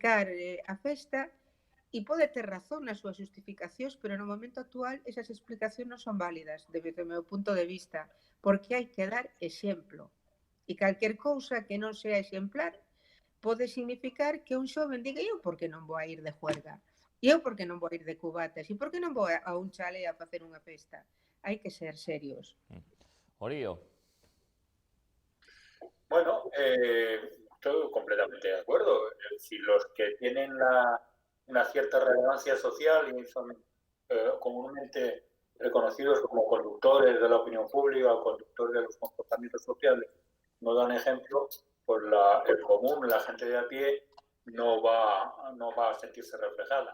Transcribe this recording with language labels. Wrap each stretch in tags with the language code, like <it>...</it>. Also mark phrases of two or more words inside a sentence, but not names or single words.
<gl>Justificar a festa E pode ter razón nas súas justificacións, pero no momento actual esas explicacións non son válidas, desde o meu punto de vista, porque hai que dar exemplo. E calquer cousa que non sea exemplar pode significar que un xoven diga eu por que non vou a ir de juerga, e eu por que non vou a ir de cubatas, e por que non vou a un chale a facer unha festa. Hai que ser serios. Orío.</gl> <es>Bueno, estoy completamente de acuerdo. Si los que tienen una cierta relevancia social y son comúnmente reconocidos como conductores de la opinión pública o conductores de los comportamientos sociales no dan ejemplo, pues el común, la gente de a pie, no va a sentirse reflejada.</es>